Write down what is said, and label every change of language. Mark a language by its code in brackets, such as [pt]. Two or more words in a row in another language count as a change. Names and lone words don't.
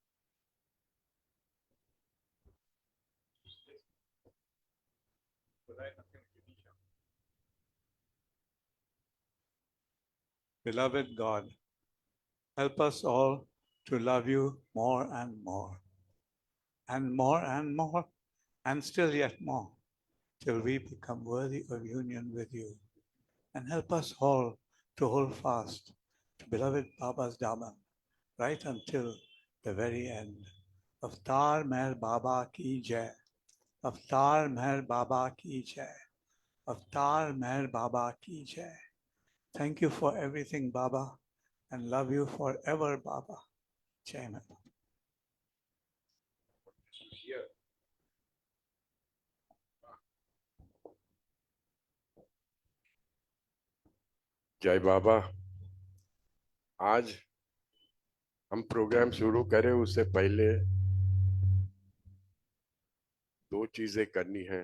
[en] Beloved God, help us all to love you more and more, and more and more, and still yet more, till we become worthy of union with you. And help us all to hold fast to beloved Baba's Daman, right until the very end. [hi] अवतार मेहर बाबा की जय। अवतार मेहर बाबा की जय. अवतार मेहर बाबा की जय. [en] Thank you for everything, Baba, and love you forever, Baba. [hi] जय माता. जय बाबा. आज हम प्रोग्राम शुरू करें उससे पहले दो चीजें करनी है.